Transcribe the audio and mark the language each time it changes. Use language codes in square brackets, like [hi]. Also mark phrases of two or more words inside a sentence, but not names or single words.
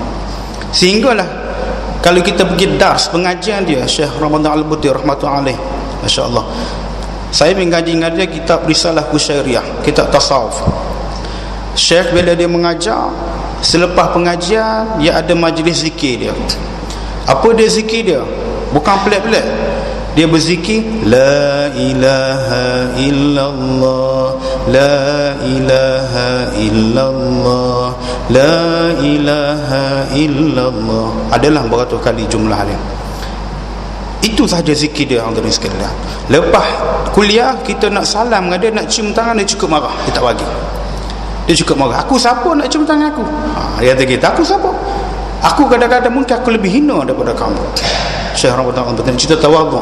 [ms] Sehinggalah kalau kita pergi dars pengajian dia, Syekh Ramadan Al-Buti [ar] رحمة الله عليه, [ms] masya-Allah, saya mengaji dengan dia kitab Risalah Kusyairiyah, kitab tasawuf. Syekh bila dia mengajar, selepas pengajian dia ada majlis zikir dia. Apa dia zikir dia? Bukan pelik-pelik. Dia berzikir [ar] لا إله إلا الله, لا إله إلا الله, لا إله إلا الله. [ms] Adalah beratus kali jumlah dia. Itu sahaja zikir dia, hadirin sekalian. Lepas kuliah kita nak salam dengan dia, nak cium tangan, dia cukup marah. Dia tak bagi. Dia cukup marah. Aku siapa nak cium tangan aku? Dia kata kita, aku siapa? Aku kadang-kadang mungkin aku lebih hina daripada kamu. Syekh Ramadan Al-Buti cerita tawadhu.